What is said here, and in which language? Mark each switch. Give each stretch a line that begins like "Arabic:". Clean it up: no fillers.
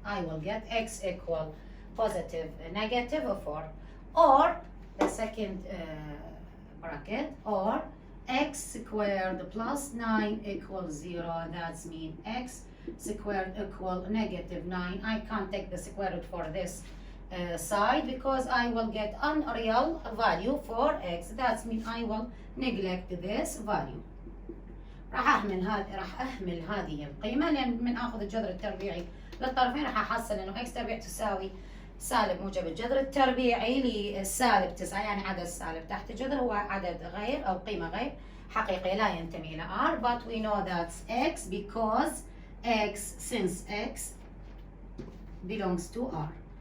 English: I will get x equal positive negative 4, or the second bracket, or x squared plus 9 equals 0. That's mean x squared equal negative 9. I can't take the square root for this side because I will get unreal value for x. That's mean I will neglect this value.
Arabic: راح أهمل هذه القيمة لأن من آخذ الجذر التربيعي للطرفين راح أحصل إنه x تربيع تساوي سالب موجب الجذر التربيعي لسالب 9، يعني عدد سالب تحت الجذر هو عدد غير أو قيمة غير حقيقية لا ينتمي إلى r.
English: But we know that's x because x, since x belongs to r.